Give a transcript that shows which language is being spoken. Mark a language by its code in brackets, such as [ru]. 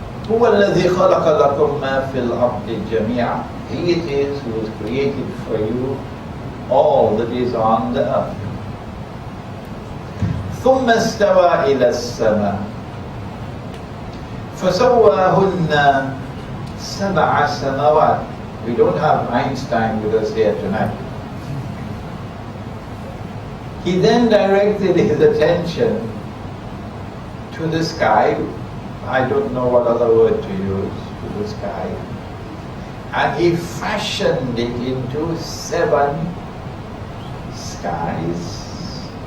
[ar] هو الذي خلق لكم ما في الأرض جميعا. [en] He it is who has created for you all that is on the earth. [ar] ثم استوى إلى السماء فسواهن سبع سماوات. [en] We don't have Einstein with us here tonight. He then directed his attention to the sky. I don't know what other word to use, to the sky. And he fashioned it into 7 skies.